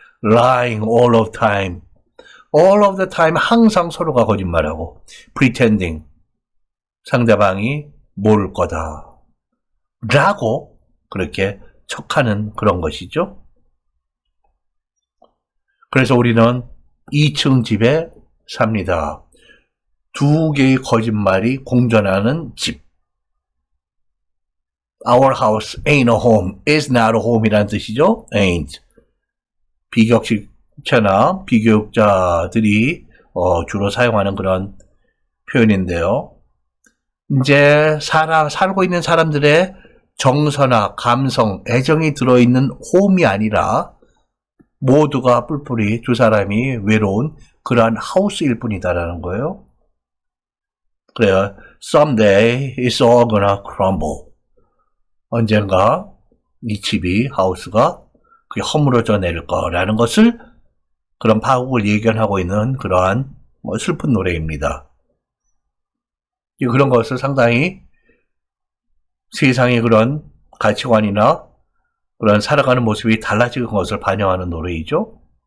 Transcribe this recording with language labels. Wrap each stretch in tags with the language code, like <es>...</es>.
<en>Lying all of time. All of the time</en> <ko>항상 서로가 거짓말하고</ko> <en>pretending</en> <ko>상대방이 모를 거다. 라고 그렇게 척하는 그런 것이죠. 그래서 우리는 2층 집에 삽니다. 두 개의 거짓말이 공존하는 집.</ko> <en>Our house ain't a home, is not a home이라는</en> <ko>뜻이죠.</ko> <en>ain't.</en> <ko>비격식체나 비교육자들이 주로 사용하는 그런 표현인데요. 이제 살고 있는 사람들의 정서나 감성, 애정이 들어있는 홈이 아니라 모두가 뿔뿔이 두 사람이 외로운 그러한 하우스일 뿐이다라는 거예요. 그래요.</ko> <en>Someday it's all gonna crumble.</en> <ko>언젠가 이 집이 하우스가 그게 허물어져 내릴 거라는 것을 그런 파국을 예견하고 있는 그러한 슬픈 노래입니다. 그런 것을 상당히 세상의 그런 가치관이나 그런 살아가는 모습이 달라지는 것을 반영하는 노래이죠.</ko>